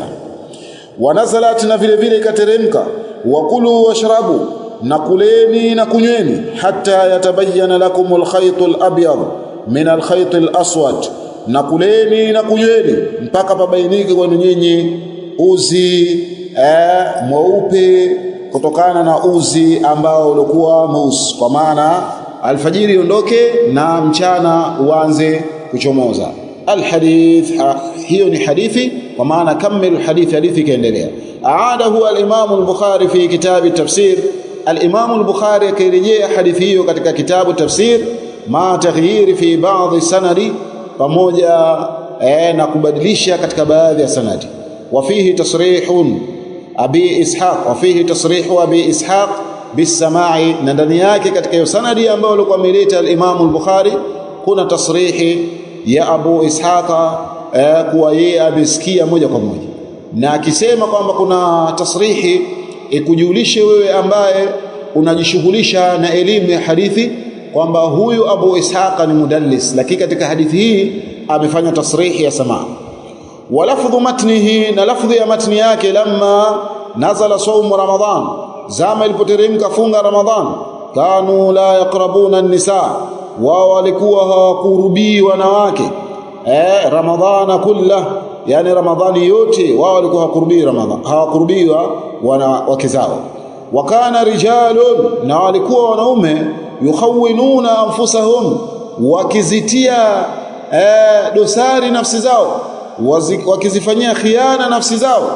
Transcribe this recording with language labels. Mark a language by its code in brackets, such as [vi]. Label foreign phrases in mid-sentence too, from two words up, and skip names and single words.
[sw] Wanazalat, na vile vile ikateremka, [ar] وكلوا واشربوا, [sw] na kuleni na kunyweni, [ar] حتى يتبين لكم الخيط الأبيض من الخيط الأسود, [sw] na kuleni na kunyweni mpaka pabainike kwenu nyinyi uzi mweupe kutokana na uzi ambao ulikuwa mweusi, kwa maana alfajiri iondoke na mchana uanze kuchomoza. Alhadith, hiyo ni hadithi, kwa maana kamil hadithi kaendelea. [ar] أعاده الإمام البخاري في كتاب التفسير, [sw] al-Imam al-Bukhari akairejea hadithi hiyo katika kitabu tafsir, [ar] مع تغيير في بعض السند, [sw] pamoja na kubadilisha katika baadhi ya sanadi. [ar] وفيه تصريح أبي إسحاق, وفيه تصريح أبي إسحاق بالسماع, [sw] na ndani yake katika hiyo sanadi ambayo alikuwa ameleta al-Imam al-Bukhari kuna tasrihi ya Abu Ishaqa kuwa yeye amesikia moja kwa moja, na akisema kwamba kuna tasrihi ikujulishe wewe ambaye unajishughulisha na elimu ya hadithi kwamba huyu Abu Ishaqa ni mudallis, lakini katika hadithi hii amefanya tasrihi ya samaa. [ar] ولفظ متنه, [sw] na lafdhu ya matni yake, [ar] لما نزل صوم رمضان, [sw] zama ilipoteremka funga Ramadhan, [ar] كانوا لا يقربون النساء, [sw] wao walikuwa hawakurubii wanawake [ar] رمضان كله, [sw] yani Ramadhani yote wao walikuwa hawakurubiwa wanawake zao. [ar] وكان رجال, [sw] na walikuwa wanaume, [ar] يخونون أنفسهم, [sw] wakizitia dosari nafsi zao, wakizifanyia khiana nafsi zao.